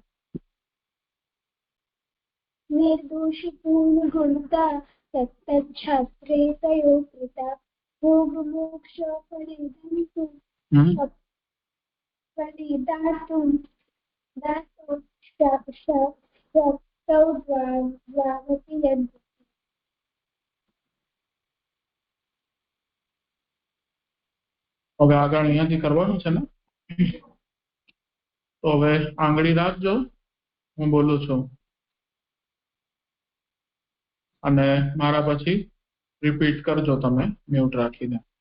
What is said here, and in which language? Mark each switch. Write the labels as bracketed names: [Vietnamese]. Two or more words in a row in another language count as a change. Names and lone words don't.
[Sanskrit] निर्दोषपूर्णगुणता तत्तच्छास्त्रे तयो कृता भोगमोक्ष परिदातुं शक्तौ द्वावपि यद्। [Gujarati] હવે આગળ અહીંયાથી કરવાનું છે ને, તો હવે આંગળી રાખજો, હું બોલું છું અને મારા પછી રિપીટ કરજો તમે મ્યુટ રાખીને.